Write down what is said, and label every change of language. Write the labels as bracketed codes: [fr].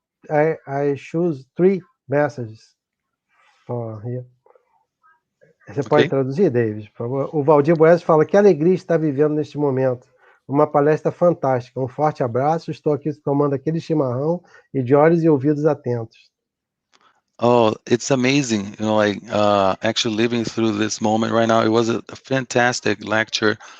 [en] I choose 3 messages for here. [pt] Você pode traduzir, David, por favor? O Valdir Boes fala: que alegria estar vivendo neste momento. Uma palestra fantástica. Um forte abraço. Estou aqui tomando aquele chimarrão e de olhos e ouvidos atentos. [en] Oh, it's amazing. You know, like actually living through this moment right now. It was a fantastic lecture.